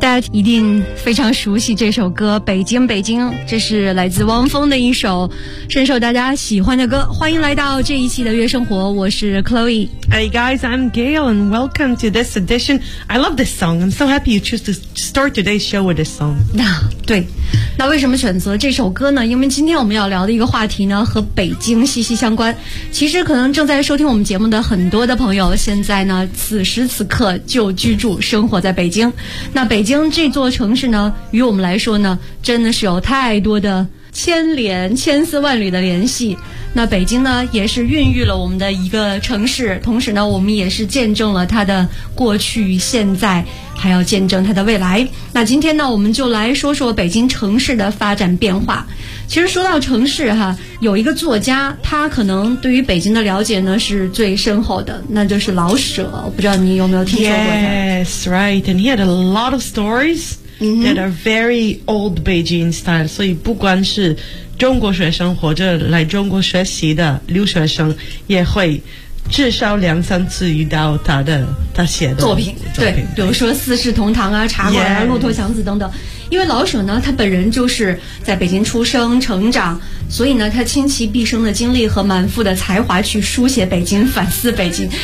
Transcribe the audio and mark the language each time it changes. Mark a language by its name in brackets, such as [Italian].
[Chinese] 一定非常熟悉这首歌《北京北京》，这是来自汪峰的一首深受大家喜欢的歌。欢迎来到这一期的月生活，我是 Chloe。 [English] Hey guys, I'm Gail and welcome to this edition. I love this song. I'm so happy you choose to start today's show with this song. [Chinese] 那对，那为什么选择这首歌呢？因为今天我们要聊的一个话题呢和北京息息相关。其实可能正在收听我们节目的很多的朋友现在呢此时此刻就居住生活在北京。那北京这座城市呢与我们来说呢真的是有太多的牵连千丝万缕的联系。那北京呢也是孕育了我们的一个城市，同时呢我们也是见证了它的过去现在还要见证它的未来。那今天呢我们就来说说北京城市的发展变化。其实说到城市哈，有一个作家他可能对于北京的了解呢是最深厚的，那就是老舍。我不知道你有没有听说过他。 [English] Yes, right, and he had a lot of storiesThat are very old Beijing style. [Chinese] 所以不管是中国学生或者来中国学习的留学生，也会至少两三次遇到他写的作品。对，比如说《四世同堂》啊，《茶馆》啊，《骆驼祥子》等等。因为老舍呢，他本人就是在北京出生成长，所以呢，他倾其毕生的精力和满腹的才华去书写北京，反思北京。